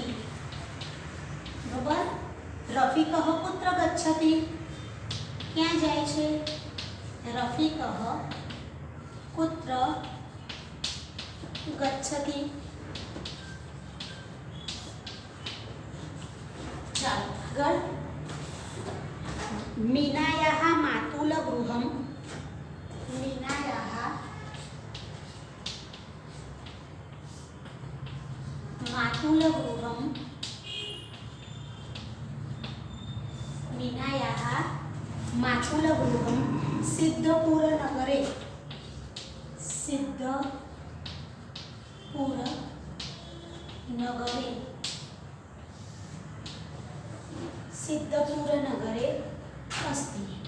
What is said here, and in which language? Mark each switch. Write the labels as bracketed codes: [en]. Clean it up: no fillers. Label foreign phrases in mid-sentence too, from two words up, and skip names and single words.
[sa] બરાબર. रफीकः कुत्र गच्छति? [gu] ક્યાં જાય છે? [sa] रफीकः कुत्र गच्छति. [gu] ચાલો આગળ. [sa] मीनायाः मातुल गृहं मीनायाः मातुलगृहं मीनायाः मातुलगृहं सिद्धपुरनगरे सिद्धपुरनगरे अस्ति।